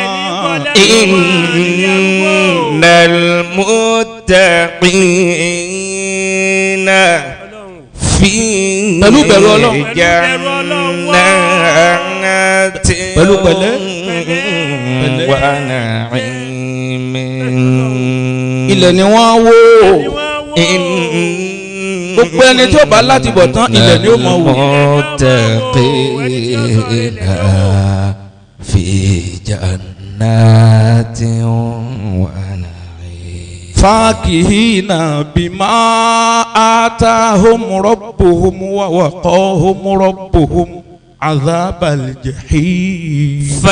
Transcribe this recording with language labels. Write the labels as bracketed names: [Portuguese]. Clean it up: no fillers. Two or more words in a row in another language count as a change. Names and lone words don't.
[Arabic] إن المتقين في جنات [Yoruba] pẹ̀lú pẹ̀lẹ́ [Arabic] ونعيم. [Yoruba] ilẹ̀ ni wọ́n wó. gbogbo ẹni tí ó bá láti bọ̀ tán ilẹ̀ ni ó mọ̀ wò. [Arabic] المتقين في جنات ونعيم. فاكهين بما آتاهم ربهم ووقاهم ربهم عذاب الجحيم.